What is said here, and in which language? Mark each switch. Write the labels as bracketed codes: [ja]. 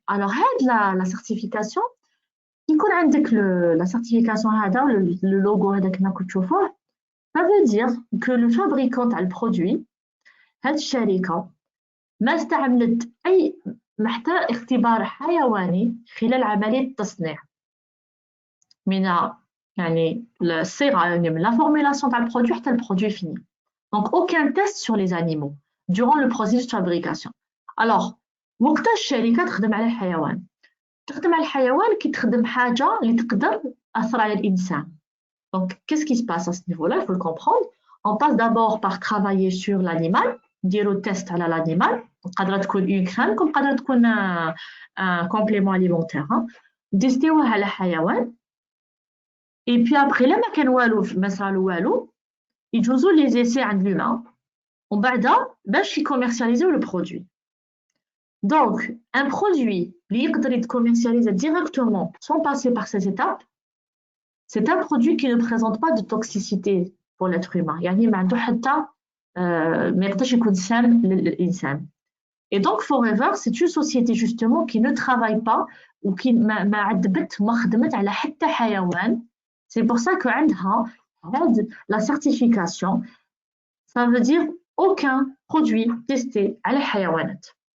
[fr] Alors, la certification, qui connaît la certification, le logo, ça veut dire que le fabricant a le produit, [ar] هاد الشركة ما استعملت أي حتى اختبار حيواني خلال عملية التصنيع من يعني الصيغة يعني من [fr] la formulation [ar] تاع البرودوي حتى البرودوي [fr] fini. Donc aucun test sur les animaux durant le processus de fabrication. [ar] Alors وقتاش الشركة تخدم على الحيوان؟ تخدم على الحيوان كي تخدم حاجة اللي تقدر تأثر على الإنسان. [fr] Donc qu'est-ce qui se passe à ce niveau-là? Il faut le comprendre. On passe d'abord par travailler sur l'animal, [ar] نديرو [fr] test على l'animal. [ar] قادرة تكون [fr] une crème comme قادرة تكون un complément alimentaire. [ar] نتيستيوه على حيوان. [fr] Et puis après [ar] لما كان والو ما صرالو والو يجوزوا [fr] les essais [ar] عند [fr] l'humain [ar] ومن بعد باش يكوميرسياليزيو [fr] le produit. Donc un produit [ar] اللي يقدر يتكوميرسياليزي [fr] directement sans passer par ces étapes, c'est un produit qui ne présente pas de toxicité pour l'être humain. [ar] يعني ما عنده حتى ما يقدرش يكون سام للإنسان. [fr] Et donc Forever, c'est une société justement qui ne travaille pas ou qui [ar] ما عذبت ما خدمت على حتى حيوان. [fr] C'est pour ça que [ar] عندها [fr] la certification, ça veut dire aucun produit testé [ar] على الحيوانات.